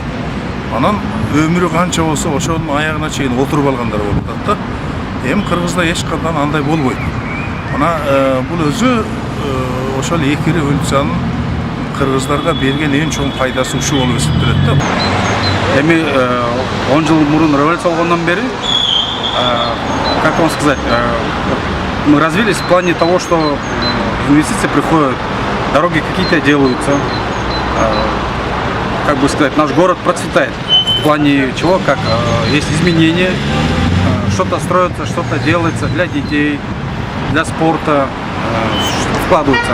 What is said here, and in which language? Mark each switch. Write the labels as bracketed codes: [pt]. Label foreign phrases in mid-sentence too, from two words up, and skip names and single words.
[ky] Анан өмүрү канча болсо ошонун аягына чейин отуруп алгандар болуп атат да. Эми Кыргызда эч кандай андай болбойт. Мына бул өзү ошол эки революциянын кыргыздарга берген эң чоң пайдасы ушу болуп эсептелет да. Эми 10 жыл мурун революция болгондон бери, [ru] как вам сказать, мы развились в плане того, что инвестиции приходят, дороги какие-то делаются, как бы сказать, наш город процветает. В плане чего, как есть изменения, что-то строится, что-то делается для детей, для спорта, вкладывается.